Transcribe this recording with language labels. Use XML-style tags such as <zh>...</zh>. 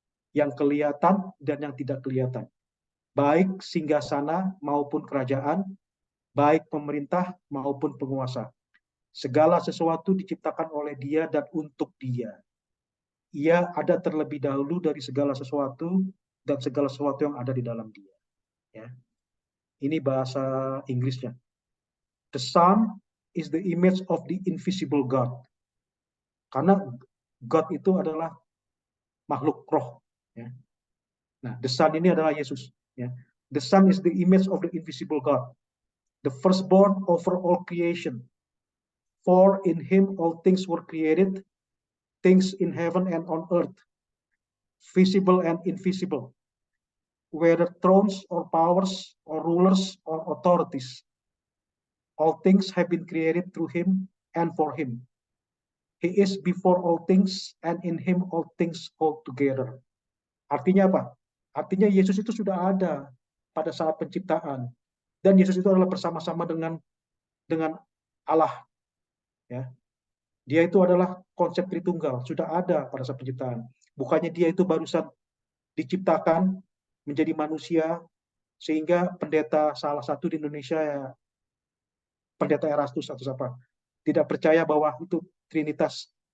<id>Yang kelihatan dan yang tidak kelihatan. Baik singgasana maupun kerajaan, baik pemerintah maupun penguasa. Segala sesuatu diciptakan oleh Dia dan untuk Dia. Ia ada terlebih dahulu dari segala sesuatu dan segala sesuatu yang ada di dalam Dia. Ya. Ini bahasa Inggrisnya.</id> <en>The Son is the image of the invisible God.</en> <id>Karena God itu adalah makhluk roh. Ya. Nah,</id> <en>the Son</en> <id>ini adalah Yesus. Ya.</id> <en>The Son is the image of the invisible God, the firstborn over all creation. For in him all things were created, things in heaven and on earth, visible and invisible, whether thrones or powers or rulers or authorities. All things have been created through him and for him. He is before all things, and in him all things hold together.</en> <id>Artinya apa? Artinya Yesus itu sudah ada pada saat penciptaan. Dan Yesus itu adalah bersama-sama dengan Allah. Ya. Dia itu adalah konsep Tritunggal, sudah ada pada saat penciptaan. Bukannya dia itu barusan diciptakan menjadi manusia, sehingga pendeta salah satu di Indonesia, ya, pendeta Erastus atau siapa, tidak percaya bahwa itu Trinitas.</id>